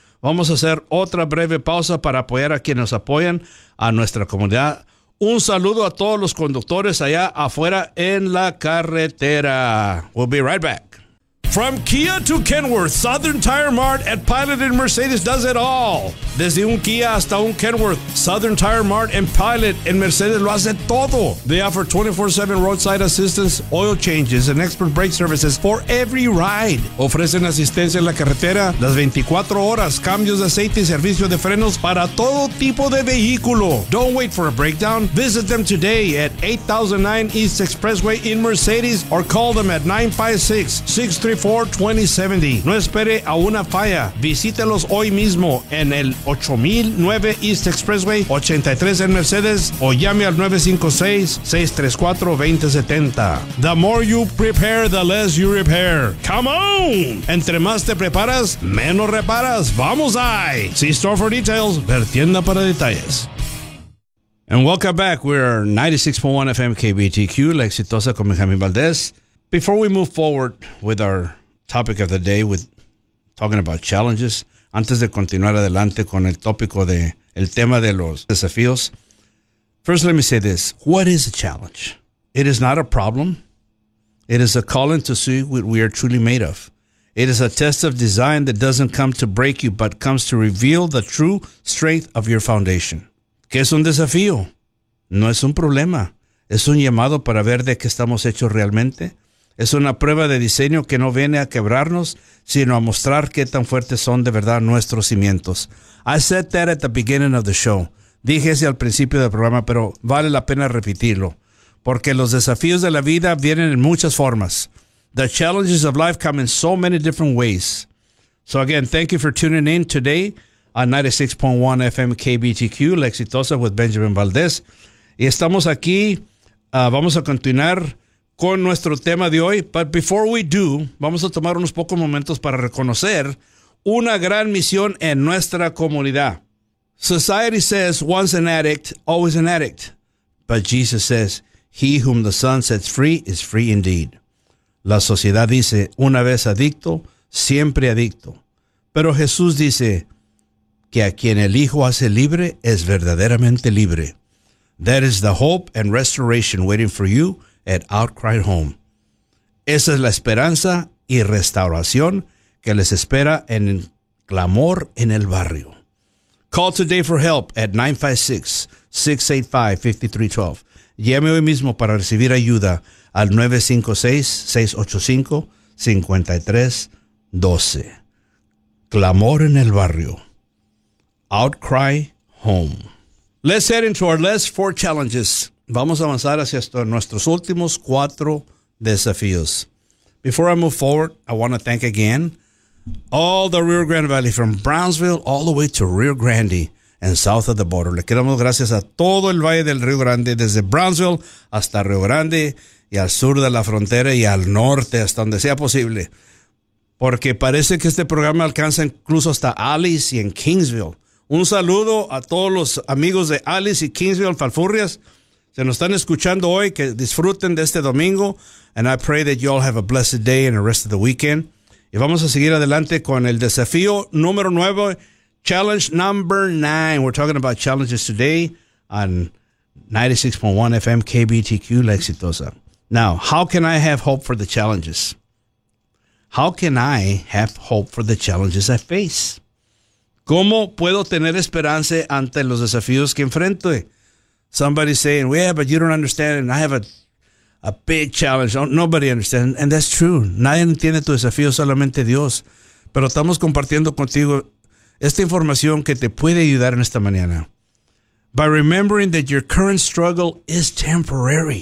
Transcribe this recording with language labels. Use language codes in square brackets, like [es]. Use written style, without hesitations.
[es] Vamos a hacer otra breve pausa para apoyar a quienes apoyan a nuestra comunidad. Un saludo a todos los conductores allá afuera en la carretera. [en] We'll be right back. From Kia to Kenworth, Southern Tire Mart at Pilot and Mercedes does it all. [es] Desde un Kia hasta un Kenworth, Southern Tire Mart and Pilot and Mercedes lo hace todo. [en] They offer 24/7 roadside assistance, oil changes, and expert brake services for every ride. [es] Ofrecen asistencia en la carretera las 24 horas, cambios de aceite y servicio de frenos para todo tipo de vehículo. [en] Don't wait for a breakdown. Visit them today at 8009 East Expressway in Mercedes or call them at 956-63 42070. [es] No espere a una falla. Visítelos hoy mismo en el 8009 East Expressway 83 en Mercedes o llame al 956-634-2070. [en] The more you prepare, the less you repair. Come on! [es] Entre más te preparas, menos reparas. ¡Vamos ahí! [en] See store for details. [es] Ver tienda para detalles. [en] And welcome back. We're 96.1 FM KBTQ. La exitosa con Benjamín Valdez. Before we move forward with our topic of the day, with talking about challenges, [es] antes de continuar adelante con el tópico de el tema de los desafíos, [en] first let me say this. What is a challenge? It is not a problem. It is a calling to see what we are truly made of. It is a test of design that doesn't come to break you, but comes to reveal the true strength of your foundation. [es] ¿Qué es un desafío? No es un problema. Es un llamado para ver de qué estamos hechos realmente. Es una prueba de diseño que no viene a quebrarnos, sino a mostrar qué tan fuertes son de verdad nuestros cimientos. [en] I said that at the beginning of the show. [es] Dije ese al principio del programa, pero vale la pena repetirlo. Porque los desafíos de la vida vienen en muchas formas. [en] The challenges of life come in so many different ways. So again, thank you for tuning in today on 96.1 FM KBTQ, La Exitosa with Benjamín Valdez. [es] Y estamos aquí, vamos a continuar con nuestro tema de hoy, [en] but before we do, [es] vamos a tomar unos pocos momentos para reconocer una gran misión en nuestra comunidad. [en] Society says, once an addict, always an addict. But Jesus says, he whom the Son sets free is free indeed. [es] La sociedad dice, una vez adicto, siempre adicto. Pero Jesús dice, que a quien el Hijo hace libre es verdaderamente libre. [en] That is the hope and restoration waiting for you at Outcry Home. [es] Esa es la esperanza y restauración que les espera en clamor en el barrio. [en] Call today for help at 956-685-5312. [es] Llame hoy mismo para recibir ayuda al 956-685-5312. Clamor en el barrio. Outcry Home. [en] Let's head into our last four challenges. [es] Vamos a avanzar hacia nuestros últimos cuatro desafíos. [en] Before I move forward, I want to thank again all the Rio Grande Valley from Brownsville all the way to Rio Grande and south of the border. [es] Le queremos gracias a todo el Valle del Rio Grande, desde Brownsville hasta Rio Grande y al sur de la frontera y al norte, hasta donde sea posible. Porque parece que este programa alcanza incluso hasta Alice y en Kingsville. Un saludo a todos los amigos de Alice y Kingsville, Falfurrias. Se nos están escuchando hoy, que disfruten de este domingo. [en] And I pray that you all have a blessed day and the rest of the weekend. [es] Y vamos a seguir adelante con el desafío número 9, [en] challenge number 9. We're talking about challenges today on 96.1 FM KBTQ, La Exitosa. Now, how can I have hope for the challenges? How can I have hope for the challenges I face? [es] ¿Cómo puedo tener esperanza ante los desafíos que enfrento? [en] Somebody's saying, well, yeah, but you don't understand, and I have a big challenge. Nobody understands, and that's true. [es] Nadie entiende tu desafío, solamente Dios. Pero estamos compartiendo contigo esta información que te puede ayudar en esta mañana. [en] By remembering that your current struggle is temporary, and God has already planned a victorious future for you.